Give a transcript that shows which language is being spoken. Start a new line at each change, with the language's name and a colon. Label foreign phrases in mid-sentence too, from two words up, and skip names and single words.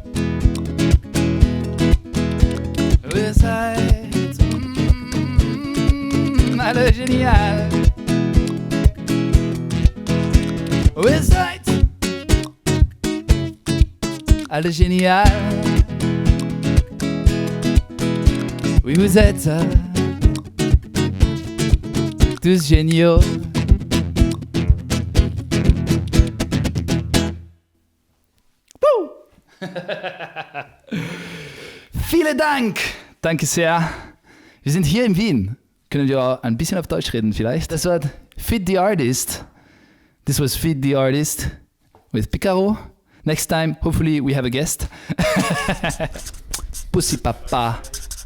German: Und ihr seid alle genial. Und ihr seid alle genial.
French: Oui, vous êtes tous géniaux.
German: Vielen Dank! Danke sehr. Wir sind hier in Wien. Können wir ein bisschen auf Deutsch reden vielleicht? Das war Feed the Artist.
English: This was Feed the Artist with Picaro. Next time, hopefully we have a guest. Pussy Papa.